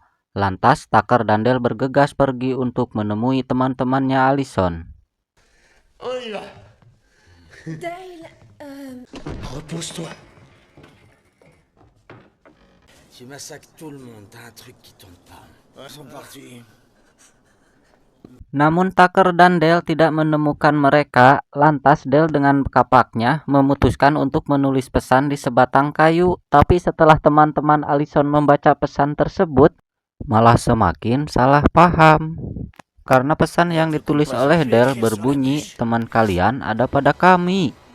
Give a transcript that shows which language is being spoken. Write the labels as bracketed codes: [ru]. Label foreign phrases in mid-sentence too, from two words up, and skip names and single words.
[id] Lantas Tucker dan Dale bergegas pergi untuk menemui teman-temannya Allison. [fr] On y va. Dale, Repose-toi. Tu massacres tout le monde, t'as un truc qui tombe pas. Ils sont partis. [id] Namun Tucker dan Dale tidak menemukan mereka. Lantas Dale dengan kapaknya memutuskan untuk menulis pesan di sebatang kayu. Tapi setelah teman-teman Allison membaca pesan tersebut, malah semakin salah paham. Karena pesan yang ditulis oleh Dale berbunyi, "Teman kalian ada pada kami."